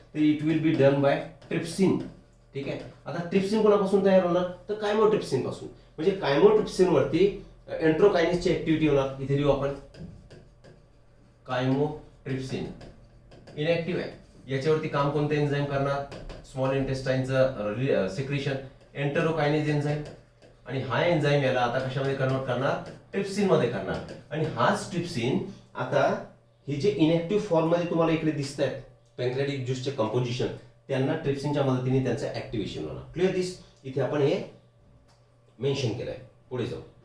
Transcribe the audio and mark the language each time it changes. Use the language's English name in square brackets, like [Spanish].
[Marathi] तर [English] It will be done by trypsin. [Marathi] ठीक आहे. आता ट्रिप्सिन कोणापासून तयार होणार? तर कायमोट्रिप्सिन पासून. म्हणजे कायमोट्रिप्सिन वरती एंट्रोकायनेसची ऍक्टिव्हिटी होणार. इथे लिहू आपण कायमोट्रिप्सिन इनएक्टिव्ह आहे. याच्यावरती काम कोणते एन्झाइम करणार? Small इंटेस्टाइनचं secretion एंटरोकायनेज enzyme. आणि हा एन्झाइम याला आता कशामध्ये कन्वर्ट करणार? ट्रिप्सिन मध्ये करणार. आणि हाच ट्रिप्सिन आता हे जे इनएक्टिव्ह फॉर्म मध्ये तुम्हाला इकडे दिसत आहेत पॅन्क्रियाटिक ज्यूसचे कंपोजिशन, त्यांना ट्रिप्सिनच्या मदतीने त्यांचं ऍक्टिव्हेशन होणार. क्लिअर दिस? इथे आपण हे मेन्शन केलंय. पुढे जाऊ.